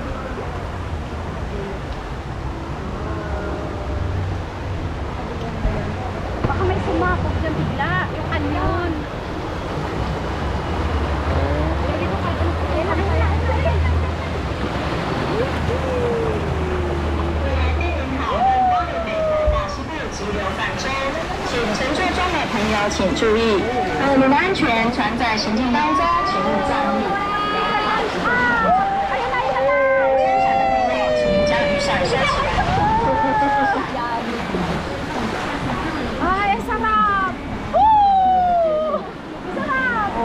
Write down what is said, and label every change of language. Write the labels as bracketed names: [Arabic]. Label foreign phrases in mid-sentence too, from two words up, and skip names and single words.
[Filipino] Baka may sumakot dyan bigla. Yung kanyon. [Chinese] 请注意，为您的安全，船在行进当中，请勿站立。请将雨伞收起来。 [Filipino] Ay, sarap! Woo! Sarap!